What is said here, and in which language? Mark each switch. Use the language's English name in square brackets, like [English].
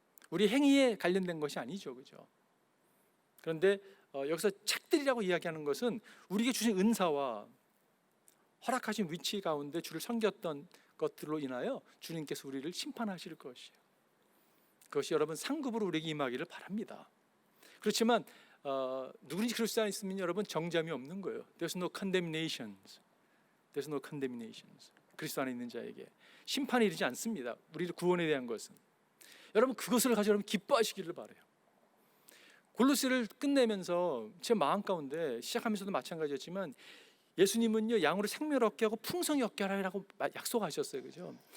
[Korean] 우리 행위에 관련된 것이 아니죠, 그죠? 그런데 여기서 책들이라고 이야기하는 것은 우리에게 주신 은사와 허락하신 위치 가운데 주를 섬겼던 것들로 인하여 주님께서 우리를 심판하실 것이에요. 그것이 여러분 상급으로 우리에게 임하기를 바랍니다. 그렇지만 누구든지 그리스도 안에 있으면 여러분 정죄함이 없는 거예요. [English] There's no condemnations. There's no condemnations. [Korean] 그리스도 안에 있는 자에게 심판이 이르지 않습니다. 우리를 구원에 대한 것은. 여러분 그것을 가지고 여러분 기뻐하시기를 바라요. 골로새를 끝내면서 제 마음 가운데 시작하면서도 마찬가지였지만 예수님은요 양으로 생명을 얻게 하고 풍성히 얻게 하라고 약속하셨어요, 그죠?